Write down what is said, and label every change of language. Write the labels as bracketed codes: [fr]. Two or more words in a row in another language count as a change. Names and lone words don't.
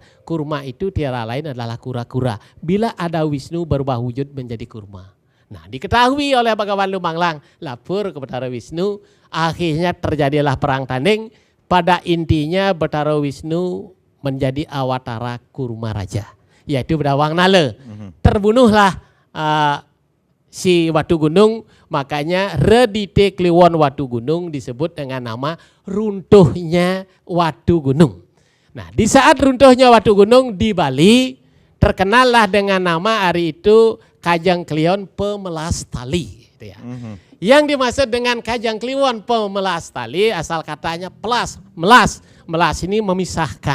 [id] Kurma itu tiada lain adalah kura-kura. Bila ada Wisnu berubah wujud menjadi kurma. Nah diketahui oleh Bagawan Lumanglang. Lapor ke Betara Wisnu. Akhirnya terjadilah perang tanding. Pada intinya Betara Wisnu menjadi awatara kurma raja. Yaitu Bedawang Nala. Terbunuhlah si Watu Gunung, makanya Redite Kliwon Watu Gunung disebut dengan nama runtuhnya Watu Gunung. Nah di saat runtuhnya Watu Gunung di Bali terkenallah dengan nama hari itu Kajang Kliwon Pemelas Tali. Gitu ya. Yang dimaksud dengan Kajang Kliwon Pemelas Tali asal katanya pelas, melas ini memisahkan.